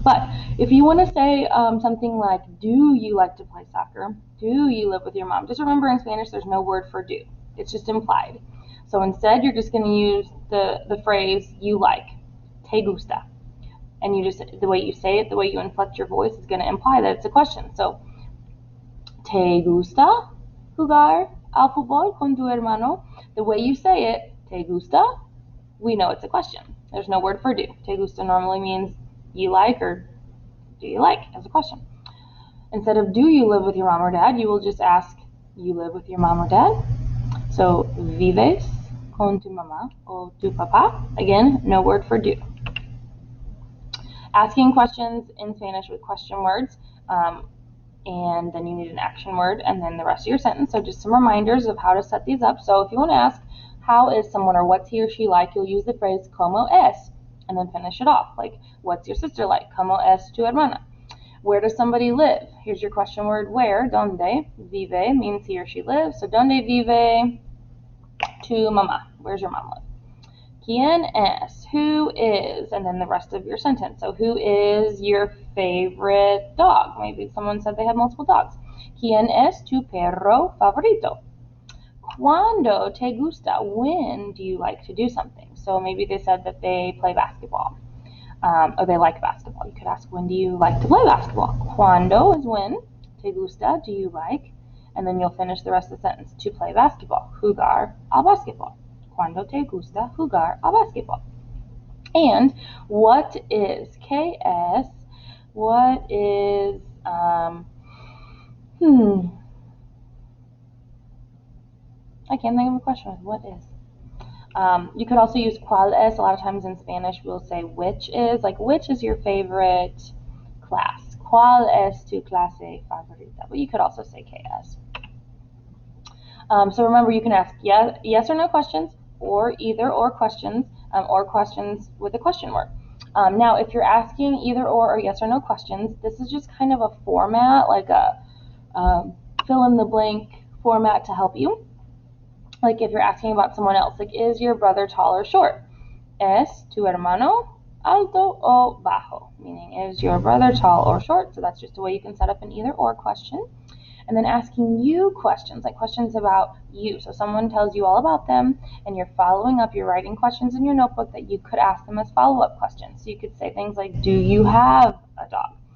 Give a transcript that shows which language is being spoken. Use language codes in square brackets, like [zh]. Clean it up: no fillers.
[en] But if you want to say something like, do you like to play soccer? Do you live with your mom? Just remember, in Spanish there's no word for do. It's just implied. So instead you're just going to use the phrase you like, [es] te gusta. [en] And you just, the way you say it, the way you inflect your voice is going to imply that it's a question. [es] So, te gusta jugar al fútbol con tu hermano? [en] The way you say it, [es] te gusta, [en] we know it's a question. There's no word for do. [es] Te gusta [en] normally means you like or do you like as a question. Instead of do you live with your mom or dad, you will just ask, you live with your mom or dad? [es] So, vives con tu mamá o tu papá? [en] Again, no word for do. Asking questions in Spanish with question words, and then you need an action word and then the rest of your sentence. So just some reminders of how to set these up. So if you want to ask, how is someone or what's he or she like, you'll use the phrase [es] como es [en] and then finish it off. Like, what's your sister like? [es] Como es tu hermana? [en] Where does somebody live? Here's your question word, where, [es] donde. [en] Vive means he or she lives. So [es] donde vive To mama. [en] Where's your mom live? [es] ¿Quién es? [en] Who is? And then the rest of your sentence. So who is your favorite dog? Maybe someone said they have multiple dogs. [es] ¿Quién es tu perro favorito? ¿Cuándo te gusta? [en] When do you like to do something? So maybe they said that they play basketball. Or they like basketball. You could ask, when do you like to play basketball? [es] ¿Cuándo [en] is when. [es] Te gusta, [en] do you like? And then you'll finish the rest of the sentence. To play basketball. [es] Jugar al basketball. ¿Cuándo te gusta jugar al basketball? [en] And what is? [es] ¿Qué es? [en] What is, I can't think of a question. What is? You could also use [es] cuál es. [en] A lot of times in Spanish we'll say which is. Like, which is your favorite class? [es] ¿Cuál es tu clase favorita? [en] But you could also say [es] ¿qué es? [en] So remember, you can ask yes or no questions, or either or questions with a question mark. Now, if you're asking either or yes or no questions, this is just kind of a format, like a fill in the blank format to help you. Like if you're asking about someone else, like, is your brother tall or short? [es] ¿Es tu hermano alto o bajo? [en] Meaning, is your brother tall or short? So that's just a way you can set up an either or question. And then asking you questions, like questions about you. So someone tells you all about them and you're following up, you're writing questions in your notebook that you could ask them as follow-up questions. So you could say things like, do you have a dog?